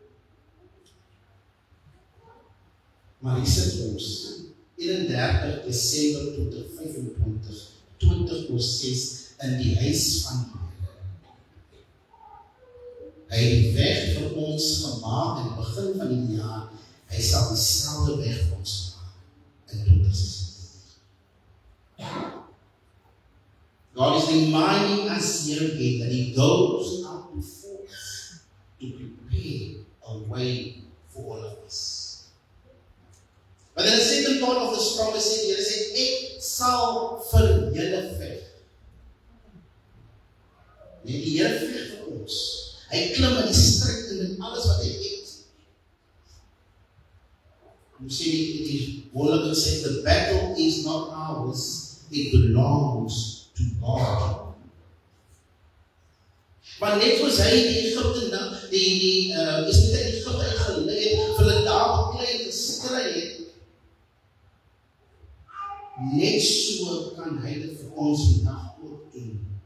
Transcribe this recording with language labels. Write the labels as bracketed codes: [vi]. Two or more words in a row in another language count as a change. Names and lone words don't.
[af] Maar hier sit ons 31 Desember 2025, 20:06 in die huis van die Here. Hy het die weg vir ons gemaak in die begin van die jaar. Hy sal dieselfde weg vir ons maak in 2026. [en] God is reminding us here again that He goes out before us to prepare a way for all of us. But then the second part of this promise is, [af] Here sê, ek sal vir julle veg. Nee, die Here veg vir ons. Hy klim in die stryd en met alles wat hy het. [en] You see, [af] die wonderlik sê, [en] the battle is not ours, it belongs to God. [af] Maar net soos hy die Egypte, die Egypte uitgelei het, vir hulle daar beklei en geskry het, net so kan hy dit vir ons vandag ook doen.